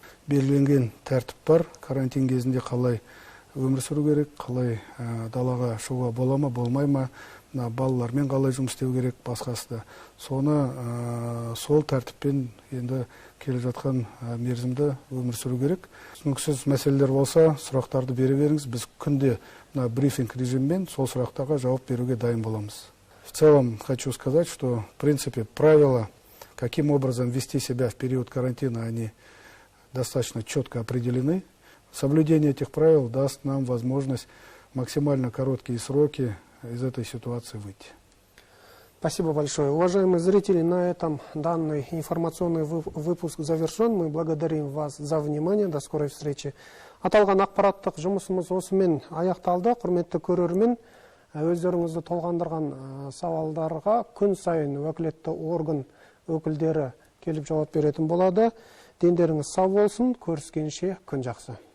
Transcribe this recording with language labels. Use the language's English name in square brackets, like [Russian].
[Kazakh] Белгіленген тәртіп бар. Карантин кезінде қалай өмір сүру керек, қалай далаға шығуға бола ма, болмай ма, балалармен қалай жұмыс істеу керек, басқасы да. Соны сол тәртіппен енді келе жатқан мерзімді өмір сүру керек. Түсініксіз мәселелер болса, сұрақтарды бере беріңіз. Біз күнде брифинг режиммен сол сұрақтарға жауап беруге дайын боламыз. [Russian] В целом хочу сказать, что в принципе правила, каким образом вести себя в период карантина, они достаточно четко определены. соблюдение этих правил даст нам возможность максимально короткие сроки из этой ситуации выйти. Спасибо большое. Уважаемые зрители, на этом данный информационный выпуск завершен. Мы благодарим вас за внимание. До скорой встречи. [Kazakh] Аталған ақпараттық жұмысымыз осымен аяқталды. Құрметті көрермен, өздеріңізді толғандырған сауалдарға күн сайын уәкілетті орган өкілдері келіп жауап беретін болады. Дендеріңіз сау болсын. Көріскенше күн жақсы.